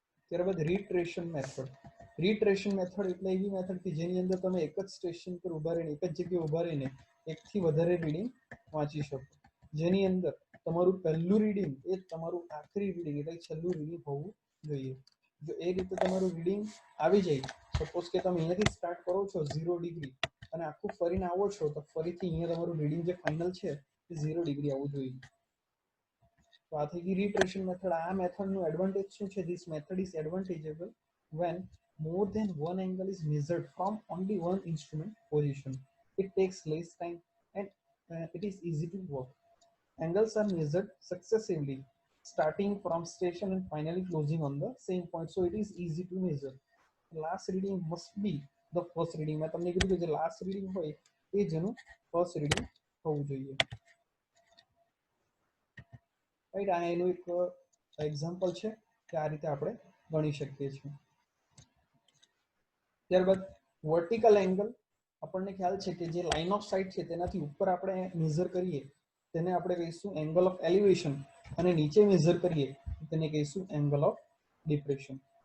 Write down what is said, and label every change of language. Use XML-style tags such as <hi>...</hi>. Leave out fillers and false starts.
<gu>ત્યારબાદ રીટ્રેશન method. રીટ્રેશન method એટલે એવી મેથડ કે જેની અંદર તમે એક જ સ્ટેશન પર ઉભા રહીને એક જ જગ્યાએ ઉભા રહીને એકથી વધારે રીડિંગ વાંચી શકો, જેની અંદર તમારું પહેલું રીડિંગ એ તમારું આખરી રીડિંગ એટલે છેલ્લું રીડિંગ હોવું જોઈએ. જો એ રીતે તમારું રીડિંગ આવી જાય, સપોઝ કે તમે અહીંયાથી સ્ટાર્ટ કરો છો 0 ડિગ્રી અને આખું ફરીને આવો છો તો ફરીથી અહીંયા તમારું રીડિંગ જે ફાઇનલ છે એ 0 ડિગ્રી આવવું જોઈએ. તો આ થઈ ગઈ રીટ્રેશન મેથડ. આ મેથડનું એડવાન્ટેજ શું છે?</gu> <en>This method is advantageable when more than one angle is measured from only one instrument position. It takes less time and it is easy to work. Angles are measured successively starting from station and finally closing on the same point, so it is easy to measure. Last reading must be the first reading.</en> <gu>મેં તમને કીધું કે જે last reading હોય એ જ એનું first reading હોવું જોઈએ. રાઈટ, આ એનું એક એક્ઝામ્પલ છે કે આ રીતે આપણે ગણી શકીએ છીએ. ત્યારબાદ વર્ટિકલ એંગલ. આપણને ખ્યાલ છે કે જે લાઇન ઓફ સાઇટ છે તેનાથી ઉપર આપણે મેઝર કરીએ તેને આપણે કહીશું એંગલ ઓફ એલિવેશન, અને નીચે મેઝર કરીએ તેને કહીશું એંગલ ઓફ ડિપ્રેશન.</gu>